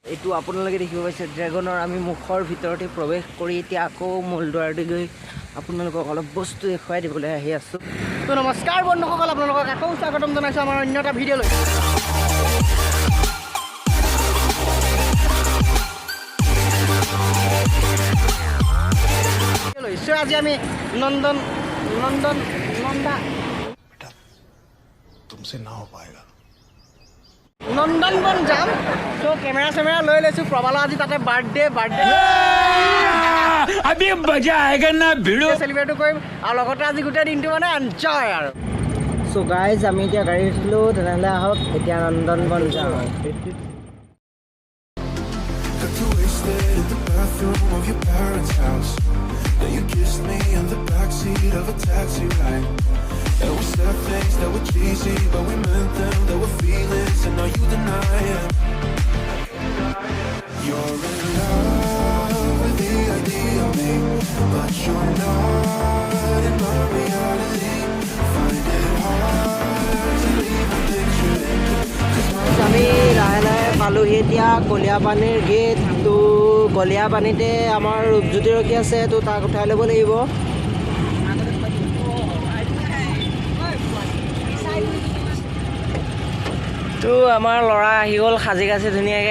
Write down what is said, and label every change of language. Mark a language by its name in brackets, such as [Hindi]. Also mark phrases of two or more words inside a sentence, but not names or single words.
[Assamese] এইটো আপোনালোকে দেখিব পাইছে ড্ৰেগনৰ আমি মুখৰ ভিতৰতে প্ৰৱেশ কৰি এতিয়া আকৌ মূলদ্বাৰতে গৈ আপোনালোকক অলপ বস্তু দেখুৱাই দিবলৈ আহি আছোঁ। তো নমস্কাৰ বন্ধুসকল, আপোনালোকক আকৌ স্বাগতম জনাইছোঁ আমাৰ অন্য এটা ভিডিঅ'লৈ। আজি আমি নন্দা [Hindi] तुमसे ना हो पाएगा। [Assamese] নন্দনবন যাম। তো কেমেৰা লৈ লৈছোঁ। প্ৰবালৰ আজি তাতে বাৰ্থডে [Hindi] अभी मजा आएगा ना भिड़ो [Assamese] চেলিব্ৰেটো কৰিম আৰু লগতে আজি গোটেই দিনটো মানে এনজয় আৰু। [English] so guys [Assamese] আমি এতিয়া গাড়ী উঠিলোঁ, তেনেহ'লে আহক এতিয়া নন্দনবন যাওঁ। [English] You kissed me in the backseat of a taxi ride. And we said things that were cheesy, but we meant them. There were feelings, and now you deny it. You're in love with the idea of me, but you're not in my reality. Find it hard to even picture it. [Assamese] আমি লাহে লাহে পালোহি এতিয়া কলীয়াপানীৰ গেট। তো কলীয়াপানীতে আমাৰ ৰূপজ্যোতি ৰখি আছে, তো তাক উঠাই ল'ব লাগিব। তো আমাৰ ল'ৰা আহি গ'ল সাজি কাচি ধুনীয়াকৈ।